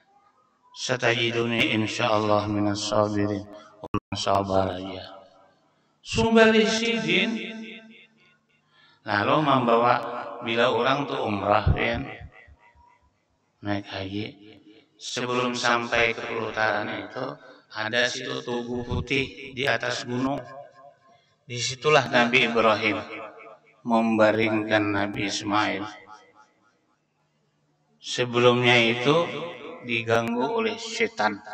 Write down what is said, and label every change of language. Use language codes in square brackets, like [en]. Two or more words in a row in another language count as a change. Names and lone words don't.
[ar] Satajiduni insyaallah minas sabirin. [bjn] Sabar aja. Sumbali sidin. [id] Lalu membawa bila orang tuh umrah kan naik haji sebelum sampai ke pelutaran itu ada situ tugu putih di atas gunung. Disitulah Nabi Ibrahim membaringkan Nabi Ismail. Sebelumnya itu diganggu oleh setan.